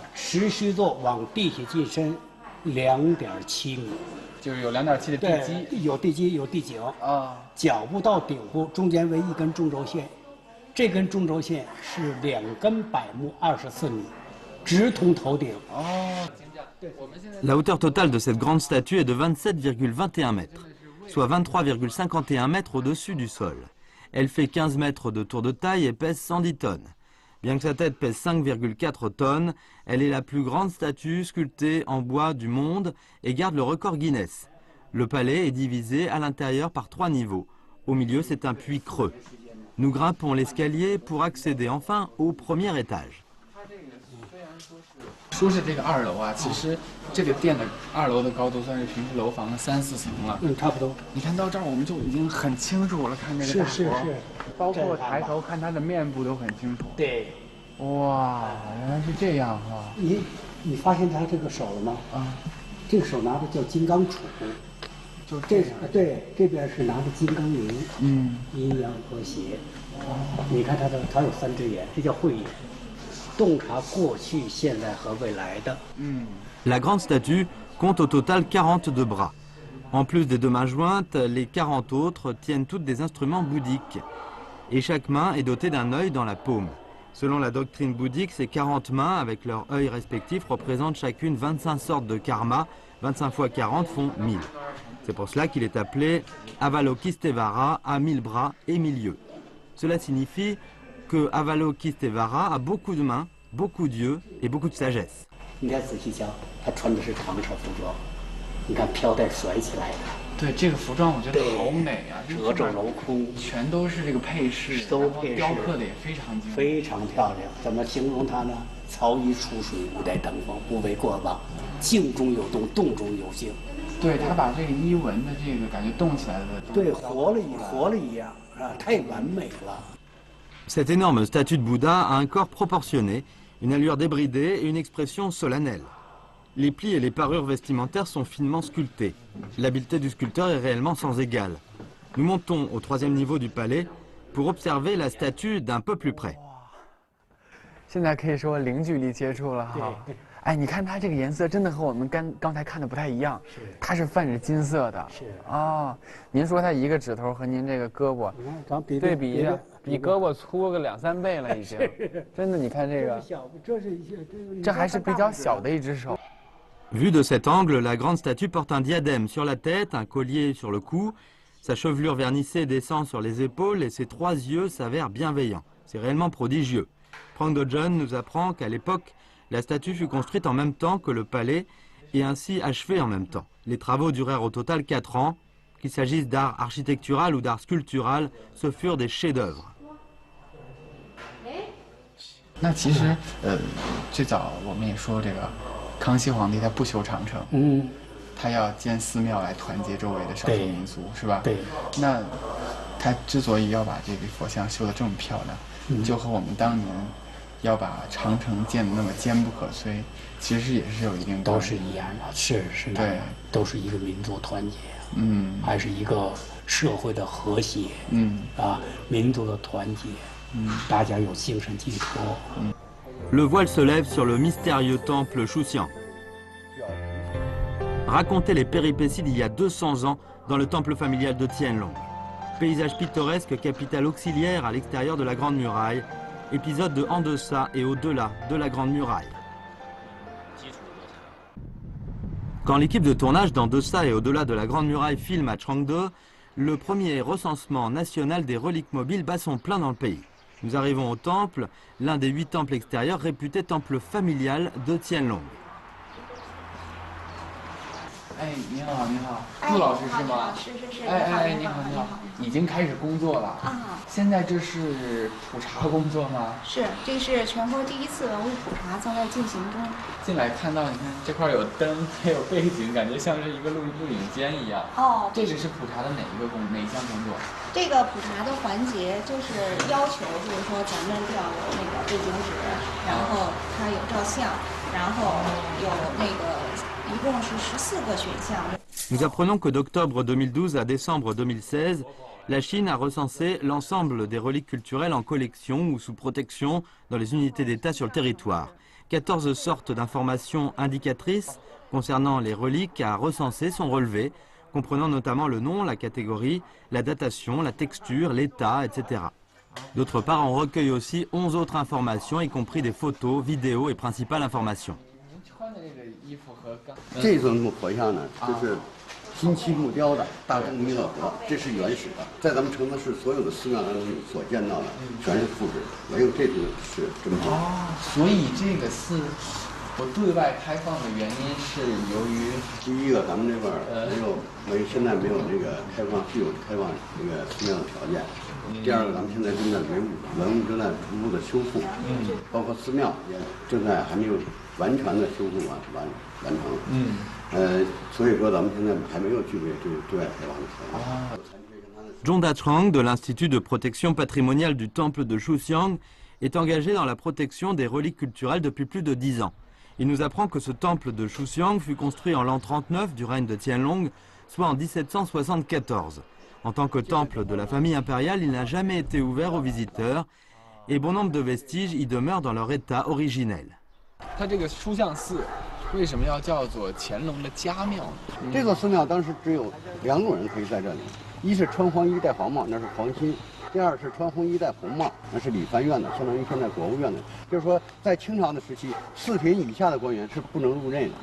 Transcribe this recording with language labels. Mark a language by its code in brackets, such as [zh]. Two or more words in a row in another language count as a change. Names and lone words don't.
[zh] 石狮座往地下进深2.7米。就是有2.7的地基，有地基有地井啊，脚部到顶部中间为1根中轴线，这根中轴线是2根柏木24米，直通头顶。 [fr] La hauteur totale de cette grande statue est de 27,21 mètres. soit 23,51 mètres au-dessus du sol. Elle fait 15 mètres de tour de taille et pèse 110 tonnes. Bien que sa tête pèse 5,4 tonnes, elle est la plus grande statue sculptée en bois du monde et garde le record Guinness. Le palais est divisé à l'intérieur par 3 niveaux. Au milieu, c'est un puits creux. Nous grimpons l'escalier pour accéder enfin au premier étage. [zh] 说是这个2楼啊，其实这个店的2楼的高度算是平时楼房的3、4层了。差不多。你看到这儿我们就已经很清楚了，看这个大佛，是，包括抬头看他的面部都很清楚。对，哇，原来是这样哈。你发现他这个手了吗？啊，这个手拿的叫金刚杵，就这对，这边是拿的金刚铃，阴阳和谐。你看它有3只眼，这叫慧眼。 [fr] La grande statue compte au total 42 bras. En plus des 2 mains jointes, les 40 autres tiennent toutes des instruments bouddhiques. Et chaque main est dotée d'un œil dans la paume. Selon la doctrine bouddhique, ces 40 mains, avec leurs œils respectifs, représentent chacune 25 sortes de karma. 25 fois 40 font 1000. C'est pour cela qu'il est appelé Avalokiteshvara, à 1000 bras et 1000 yeux. Cela signifie que Avalokiteshvara a beaucoup de mains, beaucoup d'yeux et beaucoup de sagesse. [zh] 你看仔细瞧，他穿的是长袍服装，你看飘带甩起来的。对这个服装，我觉得好美啊，褶皱镂空，全都是这个配饰，都配饰，雕刻的也非常精美，非常漂亮。怎么形容它呢？曹衣出水，五代登峰，不为过吧？静中有动，动中有静。对他把这个衣纹的这个感觉动起来的，对，活了一样啊，太完美了。 [fr] Cette énorme statue de Bouddha a un corps proportionné, une allure débridée et une expression solennelle. Les plis et les parures vestimentaires sont finement sculptés. L'habileté du sculpteur est réellement sans égale. Nous montons au 3e niveau du palais pour observer la statue d'un peu plus près. [zh] 现在可以说零距离接触了哈。哎，你看它这个颜色真的和我们刚才看的不太一样，它是泛着金色的。是啊，您说它一个指头和您这个胳膊，对比一下，比胳膊粗个2、3倍了已经。真的，你看这个，这还是比较小的一只手。 [fr] Vue de cet angle, la grande statue porte un diadème sur la tête, un collier sur le cou. Sa chevelure vernissée descend sur les épaules et ses 3 yeux s'avèrent bienveillants. C'est réellement prodigieux. Frank Dojon nous apprend qu'à l'époque, la statue fut construite en même temps que le palais et ainsi achevée en même temps. Les travaux durèrent au total 4 ans. Qu'il s'agisse d'art architectural ou d'art sculptural, ce furent des chefs-d'œuvre. [zh] 那其实，最早我们也说这个康熙皇帝他不修长城，他要建寺庙来团结周围的少数民族，是吧？对。那他之所以要把这个佛像修得这么漂亮，就和我们当年要把长城建得那么坚不可摧，其实也是有一定都是一样的，是对，都是一个民族团结，还是一个社会的和谐，民族的团结，大家有精神寄托。 [fr] Le voile se lève sur le mystérieux temple Chouxian. Raconter les péripéties d'il y a 200 ans dans le temple familial de Tianlong. Paysage pittoresque, capitale auxiliaire à l'extérieur de la Grande Muraille. Épisode de En deçà et au-delà de la Grande Muraille. Quand l'équipe de tournage d'En deçà et au-delà de la Grande Muraille filme à Changde, le premier recensement national des reliques mobiles bat son plein dans le pays. Nous arrivons au temple, l'un des 8 temples extérieurs réputé temple familial de Tianlong. [zh] 哎，你好，你好，杜老师是吗？是。你好，你好，已经开始工作了啊。现在这是普查工作吗？是，这是全国第1次文物普查正在进行中。进来看到，你看这块有灯，还有背景，感觉像是一个录影间一样。哦，这个是普查的哪一项工作？这个普查的环节就是要求，就是说咱们要有那个背景纸，然后它有照相，然后有那个。 [fr] Nous apprenons que d'octobre 2012 à décembre 2016, la Chine a recensé l'ensemble des reliques culturelles en collection ou sous protection dans les unités d'État sur le territoire. 14 sortes d'informations indicatrices concernant les reliques à recenser sont relevées, comprenant notamment le nom, la catégorie, la datation, la texture, l'état, etc. D'autre part, on recueille aussi 11 autres informations, y compris des photos, vidéos et principales informations. [zh] 这尊佛像呢，就是金漆木雕的大通弥勒佛，这是原始的，在咱们承德市所有的寺庙当中所见到的全是复制，没有这种是真品。所以这个寺不对外开放的原因是由于第一个，咱们这边现在没有这个具有开放这个寺庙的条件。第二个，咱们现在正在文物正在逐步的修复，包括寺庙也正在还没有完全的修复完成，所以说咱们现在还没有具备这个对外开放的条件。 [fr] Zhong Dachang de l'Institut de protection patrimoniale du temple de Shuxiang est engagé dans la protection des reliques culturelles depuis plus de 10 ans. Il nous apprend que ce temple de Shuxiang fut construit en l'an 39 du règne de Qianlong, soit en 1774. En tant que temple de la famille impériale, il n'a jamais été ouvert aux visiteurs et bon nombre de vestiges y demeurent dans leur état originel. [zh] 它这个书相寺为什么要叫做乾隆的家庙呢？这座寺庙当时只有2种人可以在这里，一是穿黄衣戴黄帽，那是皇亲；第二是穿红衣戴红帽，那是理藩院的，相当于现在国务院的。就是说，在清朝的时期，4品以下的官员是不能入内的。